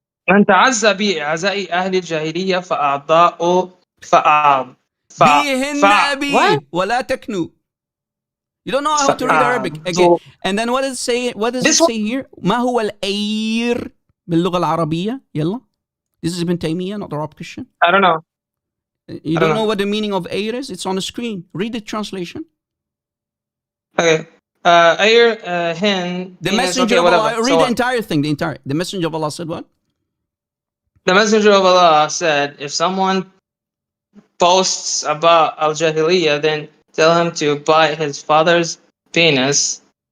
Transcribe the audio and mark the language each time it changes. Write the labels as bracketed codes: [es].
[ar] من تعزى بأعزاء أهل الجاهلية فأعضاء بهن أبي ولا تكنوا. [en] You don't know how to read Arabic. Again. And then what does it say? What does it say here? [ar] ما هو الأير باللغة العربية? [en] يلا. This is Ibn Taymiyyah, not the Arab Christian. I don't know. You don't know what the meaning of ayr is? It's on the screen. Read the translation. Okay. Ayr, hen. The Messenger of Allah. Read the entire thing. The Messenger of Allah said what? The Messenger of Allah said, if someone posts about Al-Jahiliyyah, then tell him to bite his father's penis.